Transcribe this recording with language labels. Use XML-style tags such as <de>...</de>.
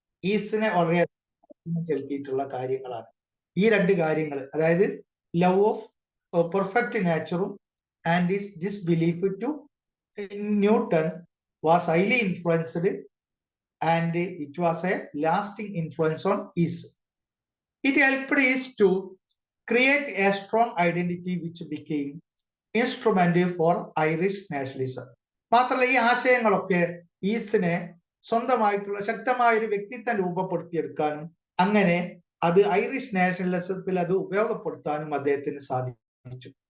<ml>ഈസിനെ വളരെ ചെലുത്തിയിട്ടുള്ള കാര്യങ്ങളാണ്. ഈ രണ്ട് കാര്യങ്ങൾ, അതായത്</ml> <en>Love of perfect നാച്ചറും and his disbelief to Newton was highly influenced and it was a lasting influence on East. It helped East to create a strong identity which became instrument for Irish nationalism.</en> <ml>മാത്രമല്ല ഈ ആശയങ്ങളൊക്കെ ഈസ്റ്റിനെ സ്വന്തമായിട്ടുള്ള ശക്തമായ ഒരു വ്യക്തിത്വം രൂപപ്പെടുത്തിയെടുക്കാനും അങ്ങനെ അത് Irish നാഷണലിസത്തിൽ അത് ഉപയോഗപ്പെടുത്താനും അദ്ദേഹത്തിന് സാധിച്ചു.</ml>